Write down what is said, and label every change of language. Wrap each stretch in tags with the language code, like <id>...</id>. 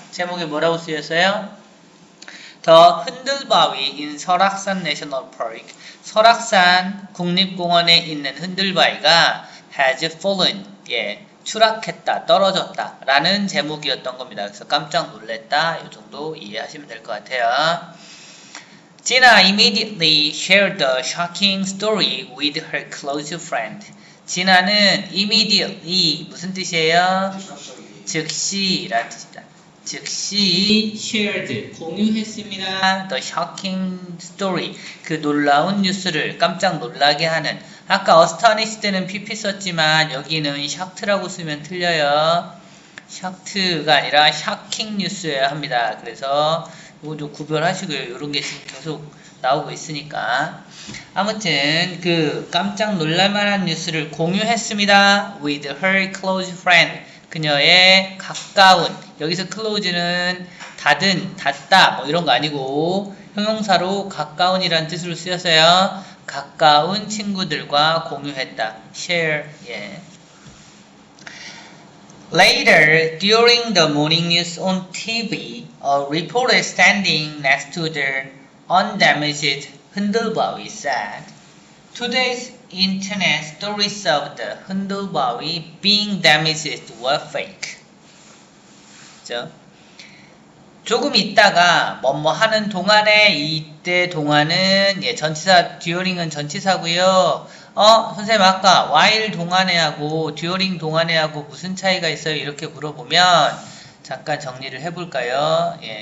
<ko>제목이 뭐라고 쓰였어요? 더 흔들바위 in 설악산 내셔널 파크, 설악산 국립공원에 있는 흔들바위가</ko> <en>has fallen,</en> <ko>추락했다, 떨어졌다 라는 제목이었던 겁니다. 그래서 깜짝 놀랬다 이 정도 이해하시면 될 것 같아요.</ko> <en>Gina immediately shared the shocking story with her close friend.</en> <ko>지나는 immediately 무슨 뜻이에요? 즉시라는 뜻입니다. 즉시 shared 공유했습니다.</ko> <en>The shocking story</en> <ko>그 놀라운 뉴스를 깜짝 놀라게 하는. 아까 astonished는 pp 썼지만 여기는 shocked라고 쓰면 틀려요. shocked가 아니라 shocking 뉴스여야 합니다. 그래서 이거 좀 구별하시고요. 이런 게 지금 계속 나오고 있으니까. 아무튼 그 깜짝 놀랄만한 뉴스를 공유했습니다.</ko> <en>with her close friend.</en> <ko>그녀의 가까운, 여기서 close는 닫은, 닫다 뭐 이런 거 아니고 형용사로 가까운이라는 뜻으로 쓰였어요. 가까운 친구들과 공유했다.</ko> <en>share. Later, during the morning news on TV, a reporter standing next to the undamaged 흔들바위 said, "Today's internet stories of the 흔들바위 being damaged were fake."</en> <ko>그죠? 조금 있다가 뭐뭐 하는 동안에, 이때 동안은 전치사 during은 전치사고요. 선생님 아까 while 동안에 하고 during 동안에 하고 무슨 차이가 있어요? 이렇게 물어보면 잠깐 정리를 해볼까요?</ko>